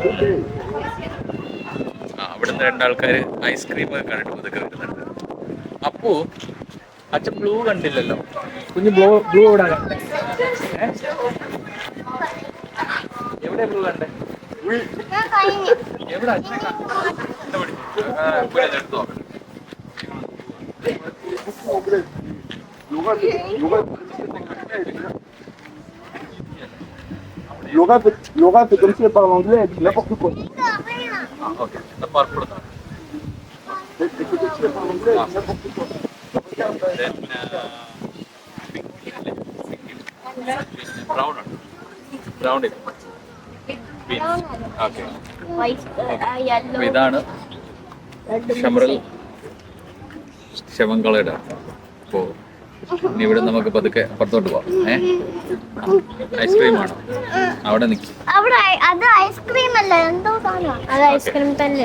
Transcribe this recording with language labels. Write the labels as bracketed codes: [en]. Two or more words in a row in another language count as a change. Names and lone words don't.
[ml] അവിടുന്ന് രണ്ടാൾക്കാർ ഐസ്ക്രീം ഒക്കെ കണ്ടിട്ട് ഇതൊക്കെ വരുന്നുണ്ട്. അപ്പോ അച്ഛൻ ബ്ലൂ കണ്ടില്ലല്ലോ. കുഞ്ഞ് ബ്ലൂ എവിടെ കണ്ടേ? എവിടെ ബ്ലൂ കണ്ടേ? എവിടെ അച്ഛനെ എടുത്തു നോക്കട്ടെ. [fr] Laura fait comme si elle parle anglais, elle dit n'importe quoi. [en] Ok, the purple. [fr] Écoutez, si elle parle anglais, elle dit n'importe quoi. [en] Then brown. Brown it. Beans. Okay. [ml] അപ്പോൾ ഇതാണ് ഷമറൽ ശവങ്കളയുടെ. അപ്പോൾ ഇനി ഇവിടെ നമുക്ക് പതുക്കെ പുറത്തോട്ട് പോവാം. ഐസ്ക്രീം ആണോ അവിടെ നിൽക്കും? അത് ഐസ്ക്രീം അല്ല, എന്തോ സാധനം. അത് ഐസ്ക്രീം തന്നെ.